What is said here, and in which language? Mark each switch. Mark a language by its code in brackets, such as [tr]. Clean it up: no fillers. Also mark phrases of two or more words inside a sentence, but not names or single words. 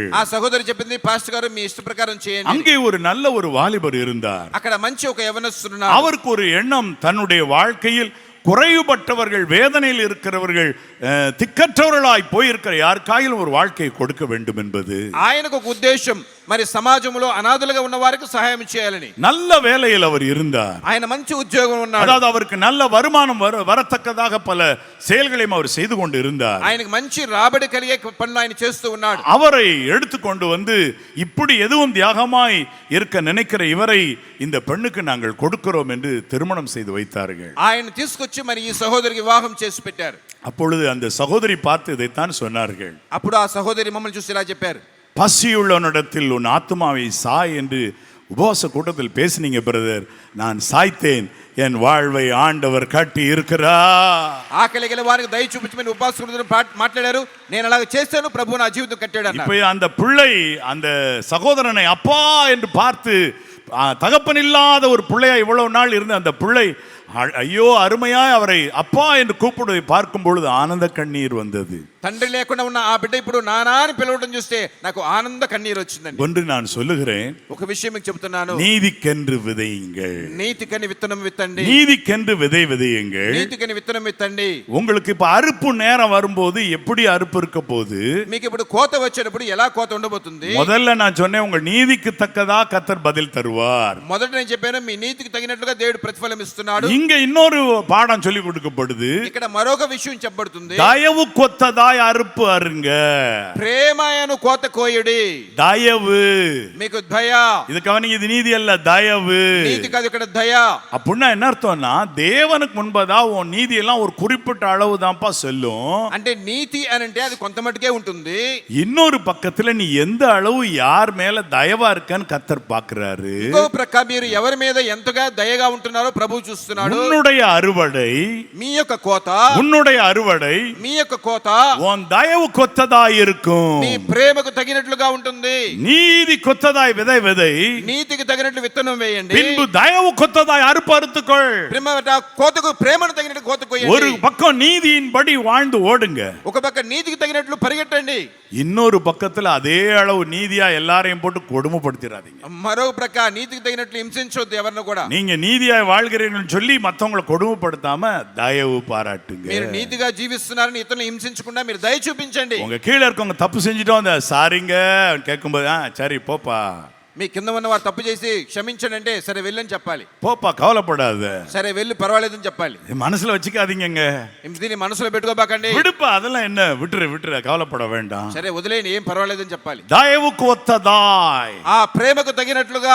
[te] ఆ సహోదరి చెప్పింది, పాస్టర్ గారు మీ ఇష్ట ప్రకారం చేయండి. [ta] அங்கே ஒரு நல்ல ஒரு வாலிபர் இருந்தார். [te] అక్కడ మంచి ఒక యవనస్తుడు. [ta] அவருக்கு ஒரு எண்ணம், தன்னுடைய வாழ்க்கையில் குறைவுபட்டவர்கள், வேதனையில் இருக்கிறவர்கள், திக்கற்றவர்களாய் போயிருக்கிற யாருக்காயிலும் ஒரு வாழ்க்கையை கொடுக்க வேண்டும் என்பது. [te] ఆయనకు ఒక ఉద్దేశం, మరి సమాజంలో అనాథలుగా ఉన్న వారికి సహాయం చేయాలని. [ta] நல்ல வேலையில் அவர் இருந்தார். [te] ఆయన మంచి ఉద్యోగం ఉన్నాడు. [ta] அதாவது அவருக்கு நல்ல வருமானம் வரத்தக்கதாக பல செயல்களையும் அவர் செய்து கொண்டு இருந்தார். [te] ఆయనకు మంచి రాబడి కలిగే పనులు ఆయన చేస్తూ ఉన్నాడు. [ta] அவரை எடுத்துக்கொண்டு வந்து இப்படி எதுவும் தியாகமாய் இருக்க நினைக்கிற இவரை இந்த பெண்ணுக்கு நாங்கள் கொடுக்கிறோம் என்று திருமணம் செய்து வைத்தார்கள். [te] ఆయన తీసుకొచ్చి మరి ఈ సహోదరికి వివాహం చేసి పెట్టారు. [ta] அப்பொழுது அந்த சகோதரி பார்த்து இதைத்தான் சொன்னார்கள். [te] అప్పుడు ఆ సహోదరి మమ్మల్ని చూసి ఇలా చెప్పారు, [ta] பசியுள்ளவனிடத்தில் உன் ஆத்துமாவை சாய் என்று உபவாச கூட்டத்தில் பேசினீங்க பிரதர். நான் சாய்த்தேன், என் வாழ்வை ஆண்டவர் கட்டி இருக்கிறார். [te] ఆకలి గల వారికి దయ చూపించమని ఉపవాసకుడు మాట్లాడారు. నేను అలాగ చేశాను, ప్రభు నా జీవితం కట్టాడు అన్నారు. [ta] இப்போ அந்த பிள்ளை அந்த சகோதரனை அப்பா என்று பார்த்து, தகப்பன் இல்லாத ஒரு பிள்ளையா இவ்வளவு நாள் இருந்த அந்த பிள்ளை ஐயோ அருமையாய் அவரை அப்பா என்று கூப்பிடுவதை பார்க்கும் பொழுது ஆனந்த கண்ணீர் வந்தது. [te] తండ్రి లేకుండా ఉన్న ఆ బిడ్డ ఇప్పుడు నానా అని పిలవడం చూస్తే నాకు ఆనంద కన్నీరు వచ్చిందండి. [ta] ஒன்று நான் சொல்லுகிறேன், [te] ఒక విషయం మీకు చెప్తున్నాను, [ta] நீதிக்கென்று விதையுங்கள், [te] నీతికని విత్తనం విత్తండి, [ta] நீதிக்கென்று விதை விதையுங்கள். [te] నీతికని విత్తనం విత్తండి. [ta] உங்களுக்கு இப்ப அறுப்பு நேரம் வரும்போது எப்படி அறுப்பு இருக்க போகுது? [te] మీకు ఇప్పుడు కోత వచ్చేటప్పుడు ఎలా కోత ఉండబోతుంది? [ta] முதல்ல நான் சொன்னேன், உங்க நீதிக்கு தக்கதா கர்த்தர் பதில் தருவார். [te] మొదట నేను చెప్పాను, మీ నీతికి తగినట్లుగా దేవుడు ప్రతిఫలం ఇస్తున్నాడు. [ta] இங்க இன்னொரு பாடம் சொல்லி கொடுக்கப்படுது, [te] ఇక్కడ మరొక విషయం చెప్పబడుతుంది, [ta] தயவு கொத்ததாய் அறுப்பு அருங்க. [te] ప్రేమయను కోత కోయుడి. [ta] தயவு, [te] మీకు దయ, [ta] இது கவனிங்க, இது நீதி அல்ல, தயவு. [te] నీతి కాదు, ఇక్కడ దయ. [ta] அப்படின்னா என்ன அர்த்தம்னா, தேவனுக்கு முன்பதா உன் நீதி எல்லாம் ஒரு குறிப்பிட்ட அளவு தான்ப்பா செல்லும். [te] అంటే నీతి అని అంటే అది కొంత మటుకే ఉంటుంది. [ta] இன்னொரு பக்கத்துல நீ எந்த அளவு யார் மேல தயவா இருக்கன்னு கர்த்தர் பார்க்கிறாரு. [te] ఇంకో ప్రక్క మీరు ఎవరి మీద ఎంతగా దయగా ఉంటున్నారో ప్రభువు చూస్తున్నాడు. [ta] உன்னுடைய அறுவடை, [te] మీ యొక్క కోత, [ta] உன்னுடைய அறுவடை [te] మీ యొక్క కోత [ta] உன் தயவு கொத்ததாய் இருக்கும். [te] మీ ప్రేమకు తగినట్లుగా ఉంటుంది. [ta] நீதி கொத்ததாய் விதை விதை, [te] నీతికి తగినట్లు విత్తనం వేయండి. [ta] பின்பு தயவு கொத்ததாய் அறுப்பு அறுத்துக்கொள். [te] ప్రేమ కోతకు ప్రేమను తగినట్టు కోత [ta] ஒரு [te] కోయండి. [ta] பக்கம் நீதியின்படி வாழ்ந்து ஓடுங்க, [te] ఒక పక్క నీతికి తగినట్లు పరిగెట్టండి. [ta] இன்னொரு பக்கத்துல அதே அளவு நீதியா எல்லாரையும் போட்டு கொடுமைப்படுத்திடாதீங்க. [te] మరో ప్రక్క నీతికి తగినట్లు హింసించొద్దు ఎవరిని కూడా. [ta] நீங்க நீதியாய் வாழ்கிறீங்கன்னு சொல்லி மத்தவங்களை கொடுமைப்படுத்தாம தயவு பாராட்டுங்க. [te] మీరు నీతిగా జీవిస్తున్నారని ఇతరులను హింసించకుండా మీరు దయ చూపించండి. [ta] உங்க கீழே இருக்கவங்க தப்பு செஞ்சுட்டோம், அந்த சாரிங்க கேட்கும்போது சரி போப்பா, [te] మీ కింద ఉన్న వారు తప్పు చేసి క్షమించండి అంటే సరే వెళ్ళని చెప్పాలి. [ta] போப்பா கவலைப்படாத, [te] సరే వెళ్ళి పర్వాలేదని చెప్పాలి. [ta] மனசுல வச்சுக்காதீங்க, [te] దీన్ని మనసులో పెట్టుకోబాకండి. [ta] விடுப்பா அதெல்லாம் என்ன, விட்டுரு கவலைப்பட வேண்டாம். [te] సరే వదిలేని, ఏం పర్వాలేదని చెప్పాలి. [ta] தயவுக்கு ஒத்ததாய் [te] ఆ ప్రేమకు తగినట్లుగా